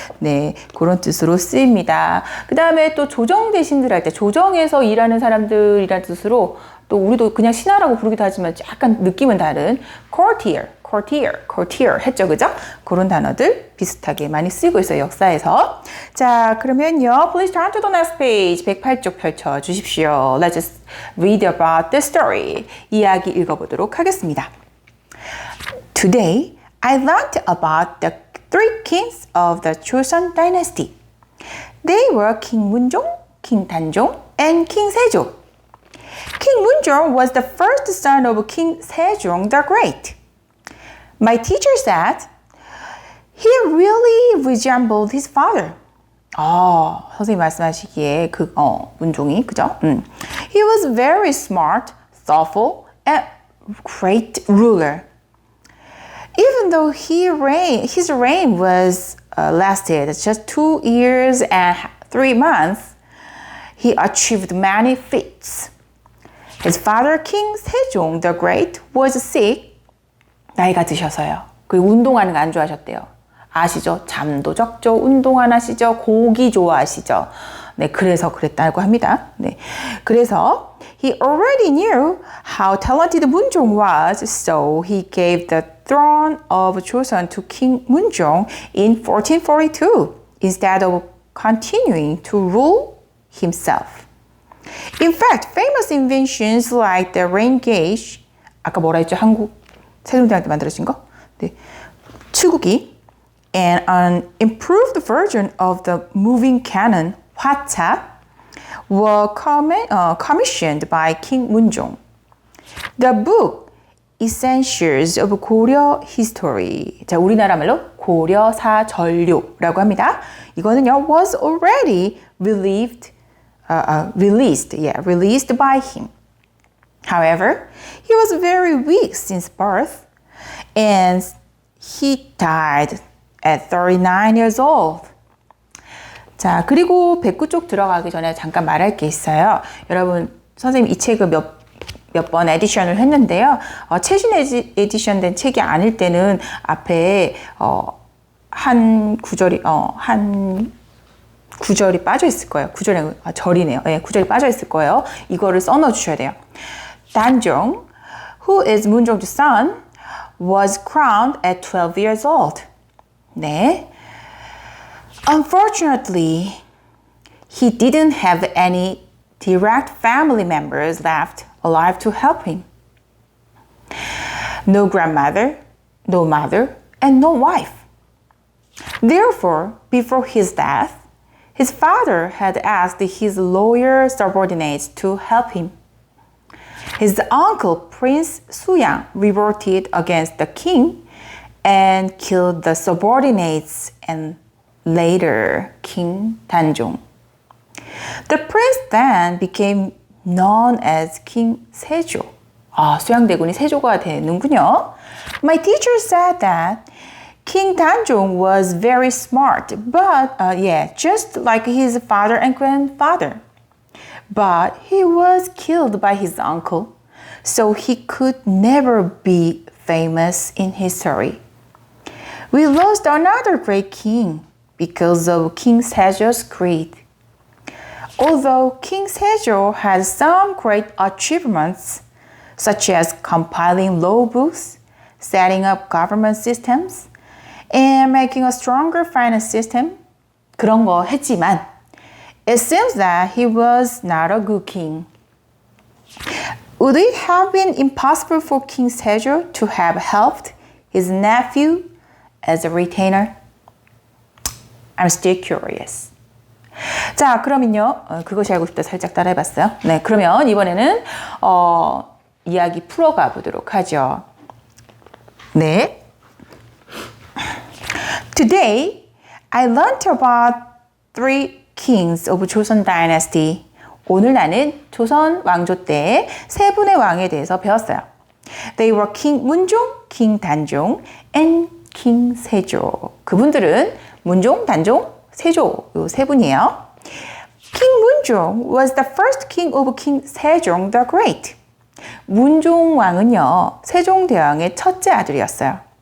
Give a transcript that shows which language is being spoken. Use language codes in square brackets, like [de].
[ko] 네, 그런 뜻으로 쓰입니다. 그 다음에 또 조정 대신들 할 때 조정에서 일하는 사람들이라는 뜻으로 또 우리도 그냥 신하라고 부르기도 하지만 약간 느낌은 다른 courtier, courtier, courtier 했죠, 그죠? 그런 단어들 비슷하게 많이 쓰이고 있어요, 역사에서. 자, 그러면요. [en] Please turn to the next page. [ko] 108쪽 펼쳐 주십시오. [en] Let's just read about the story. [ko] 이야기 읽어보도록 하겠습니다. [en] Today, I learned about the three kings of the Joseon dynasty. They were King Munjong, King Danjong, and King Sejong. King Munjong was the first son of King Sejong the Great. My teacher said he really resembled his father. [ko] 선생님 말씀하시기에 문종이 그죠? [en] He was very smart, thoughtful, and great ruler. Even though his reign was lasted just 2 years and 3 months, he achieved many feats. His father, King Sejong the Great, was sick. [ko] 나이가 드셔서요. 그리고 운동하는 거 안 좋아하셨대요. 아시죠? 잠도 적죠. 운동 안 하시죠. 고기 좋아하시죠. 네, 그래서 그랬다고 합니다. 네, 그래서 [en] he already knew how talented Munjong was, so he gave the throne of Joseon to King Munjong in 1442 instead of continuing to rule himself. In fact, famous inventions like the rain gauge, [ko] 아까 뭐라 했죠? 한국 세종대왕 때 만들어진 거? [en] 네, 추구기, and an improved version of the moving cannon, 화차, were commissioned by King Munjong. The book Essentials of Goryeo History, [ko] 자, 우리나라 말로 고려사전료라고 합니다. 이거는요, [en] was already released by him. However, he was very weak since birth, and he died at 39 years old. [ko] 자, 그리고 백구 쪽 들어가기 전에 잠깐 말할 게 있어요. 여러분, 선생님 이 책을 몇 번 에디션을 했는데요. 최신 에디션 된 책이 아닐 때는 앞에 한 구절이 빠져 있을 거예요. 절이네요. 네, 구절이 빠져 있을 거예요. 이거를 써넣어 주셔야 돼요. [en] 단종, who is 문종's son, was crowned at 12 years old. [ko] 네. [en] Unfortunately, he didn't have any direct family members left alive to help him. No grandmother, no mother, and no wife. Therefore, before his death, his father had asked his loyal subordinates to help him. His uncle, Prince Suyang, revolted against the king and killed the subordinates and later King Danjong. The prince then became known as King Sejo. [ko] 수양대군이 세조가 되는군요. [en] My teacher said that King Danjong was very smart, but just like his father and grandfather. But he was killed by his uncle, so he could never be famous in history. We lost another great king because of King Sejo's greed. Although King Sejo had some great achievements, such as compiling law books, setting up government systems, and making a stronger finance system, [ko] 그런 거 했지만, [en] it seems that he was not a good king. Would it have been impossible for King Sejo to have helped his nephew as a retainer? I'm still curious. [ko] 자, 그러면요. 그것이 알고 싶다 살짝 따라해봤어요. 네, 그러면 이번에는 이야기 풀어가 보도록 하죠. 네. [en] Today, I learned about 3 kings of Joseon Dynasty. [ko] 오늘 나는 조선 왕조 때의 3분의 왕에 대해서 배웠어요. [en] They were King Munjong, King Danjong, and King Sejo. [ko] 그분들은 문종, 단종, 세조 이 3분이에요. [en] King Munjong was the first king of King Sejong the Great. [ko] 문종 왕은요, 세종대왕의 첫째 아들이었어요.